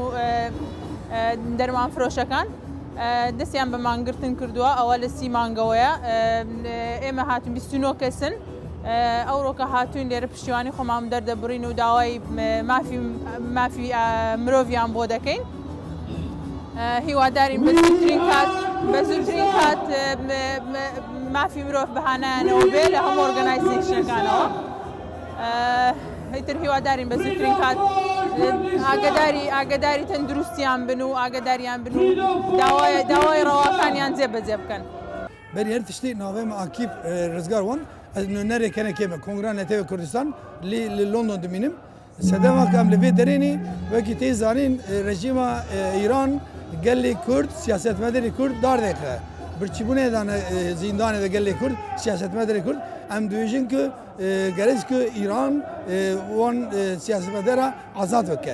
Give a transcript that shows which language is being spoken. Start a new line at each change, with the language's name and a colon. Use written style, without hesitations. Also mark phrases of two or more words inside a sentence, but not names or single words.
Central Kurdish: دەرمان فرۆشەکان دەستیان بە مانگرتن کردووە ئەوە لە 30 مانگەوەیە ئێمە هاتون 29 کەسن ئەوڕۆکە هاتوین لێرە پشتیوانی خۆمان دەردەبڕین و داوای مافی مرۆڤیان بۆ دەکەین هیوادارین بە زووترین کات مافی مرۆڤ بەهانایانەوە بێ لە هەموو ئۆرگەنایزیشنەکانەوە هیتر هیوادارین بە زووترین کات ئاگداری تەندروستیان بن و ئاگداریان بن و داوای ڕەواکانیان جێبەجێ بکەن.
Kurdish: بەری هەر تشتی ناوێمە ئاکیف ڕزگار وان ez nûnerê kenekê me Kongreya Netewê Kurdistan li London dimînim sedema em li vê derênî wekî tê zanîn rejîma Îran gelê Kurd siyasetmedarê Kurd dar dike birçîbûnê dane zîndanê de gelê Kurd siyasetmedarê Kurd em dibêjin ku gerek ku Îran wan siyasetmedara azad bike